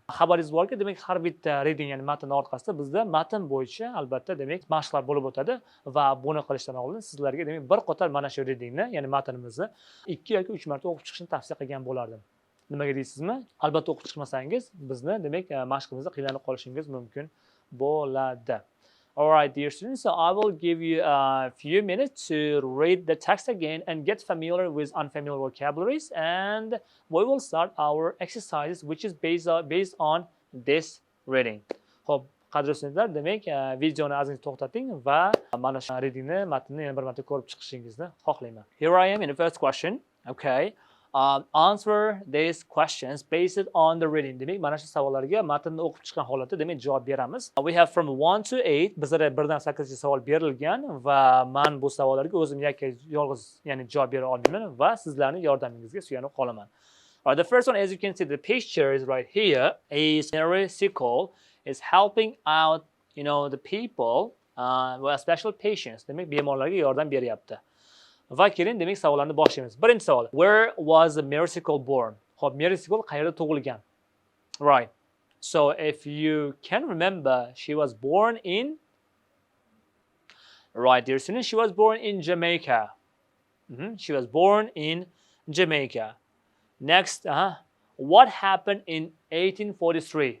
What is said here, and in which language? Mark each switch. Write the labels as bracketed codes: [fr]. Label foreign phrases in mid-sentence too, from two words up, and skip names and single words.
[uz] Xabaringiz borki, demak har bitta reading ya'ni matn orqasida bizda matn bo'yicha albatta demak mashqlar bo'lib o'tadi va buni qilishdan oldin sizlarga demak bir qator mana shu readingni ya'ni matnimizni 2 yoki 3 marta o'qib chiqishni tavsiya qilgan bo'lardim. Nimaga deysizmi? Albatta o'qib chiqmasangiz bizni demak mashqimizda qiynalib qolishingiz mumkin bo'ladi. [en] All right, dear students, so I will give you a few minutes to read the text again and get familiar with unfamiliar vocabularies, and we will start our exercises, which is based on this reading. [uz] Xo'p, qadrli studentlar, demak videoni ozgina to'xtating va mana shu readingni matnni yana bir marta ko'rib chiqishingizni xohlayman. [en] Here I am in the first question. Okay. Answer these questions based on the reading. [uz] Demak, mana shu savollarga matnni o'qib chiqqan holatda demak javob beramiz. [en] We have from 1 to 8. [uz] Bizda 1 dan 8 gacha savol berilgan va men bu savollarga o'zim yolg'iz ya'ni javob bera olmayman va sizlarning yordamingizga suyanib qolaman. [en] The first one, as you can see, the picture is right here. Is Mary Seacole is helping out, the people with special patients. [uz] Demak, bemorlarga yordam beryapti. Va keling demak savollarni boshlaymiz. Birinchi savol. [en] Where was Mary Seacole born? [uz] Xo'p, Mary Seacole qayerda tug'ilgan? [en] Right. So if you can remember, she was born in Right, dear students, she was born in Jamaica. She was born in Jamaica. Next, what happened in 1843?